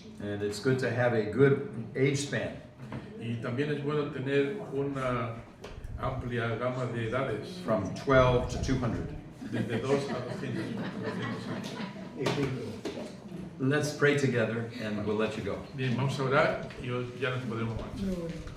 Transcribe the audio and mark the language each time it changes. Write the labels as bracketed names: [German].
[English] And it's good to have a good age span. [Spanish] Y también es bueno tener una amplia gama de edades, [English] From 12 to 200. [Spanish] desde 2 a 200 años. [English] Let's pray together and we'll let you go. [Spanish] Bien, vamos a orar y ya nos podremos marchar.